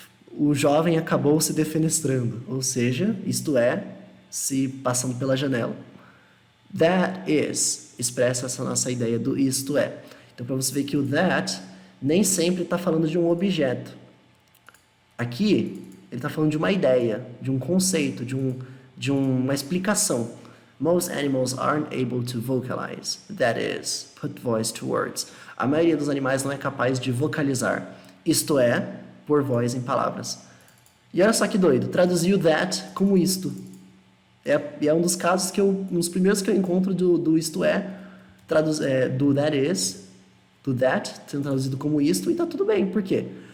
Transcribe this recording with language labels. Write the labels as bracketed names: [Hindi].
[Portuguese] O jovem acabou se defenestrando. Ou seja, isto é, se passando pela janela. That is expressa essa nossa ideia do isto é. Então, para você ver que o that nem sempre está falando de um objeto. Aqui, ele está falando de uma ideia, de um conceito, de uma explicação. [English] Most animals aren't able to vocalize. That is, put voice to words. [Portuguese] A maioria dos animais não é capaz de vocalizar. Isto é, pôr voz em palavras. E olha só que doido, traduzir o that como isto. É um dos casos um dos primeiros que eu encontro do isto é, do that is, do that, sendo traduzido como isto, e tá tudo bem. Por quê?